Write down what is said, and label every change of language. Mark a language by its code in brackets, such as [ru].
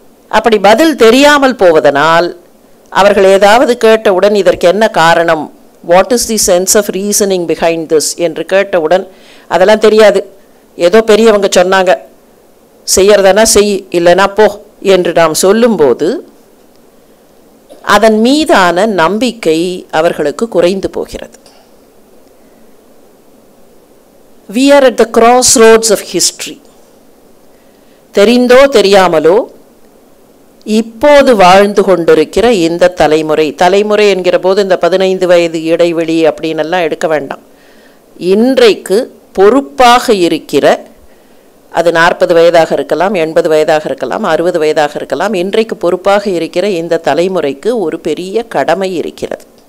[ta] அப்படி பதில் தெரியாமல் போவதனால் அவர்கள் ஏதாவது கேட்டவுடன் இதற்கு என்ன காரணம், [en] what is the sense of reasoning behind this [ta] என்று கேட்டவுடன் அதெல்லாம் தெரியாது, ஏதோ பெரியவங்க சொன்னாங்க, செய்யறதுனா செய், இல்லைனா போ என்று நாம் சொல்லும்போது அதன் மீதான நம்பிக்கை அவர்களுக்கு குறைந்து போகிறது. [en] We are at the crossroads of history. [ta] தெரிந்தோ தெரியாமலோ இப்போது வாழ்ந்து கொண்டிருக்கிற இந்த தலைமுறை என்கிற போது இந்த 15 வயது இடைவெளி அப்படின்னு எல்லாம் எடுக்க வேண்டாம். இன்றைக்கு பொறுப்பாக இருக்கிற, அது 40 வயதாக இருக்கலாம், 80 வயதாக இருக்கலாம், 60 வயதாக இருக்கலாம், இன்றைக்கு பொறுப்பாக இருக்கிற இந்த தலைமுறைக்கு ஒரு பெரிய கடமை இருக்கிறது.